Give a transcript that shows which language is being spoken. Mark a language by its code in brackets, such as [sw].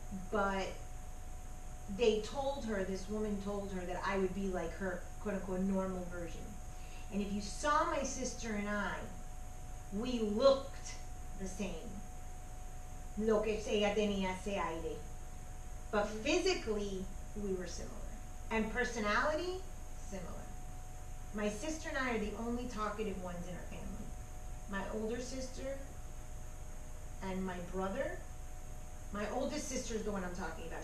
[en] But this woman told her that I would be like her, quote unquote, normal version. And if you saw my sister and I, we looked the same. [es] Lo que ella tenía ese aire. [en] But physically, we were similar. And personality, similar. My sister and I are the only talkative ones in our family. My older sister and my brother. My oldest sister is the one I'm talking about.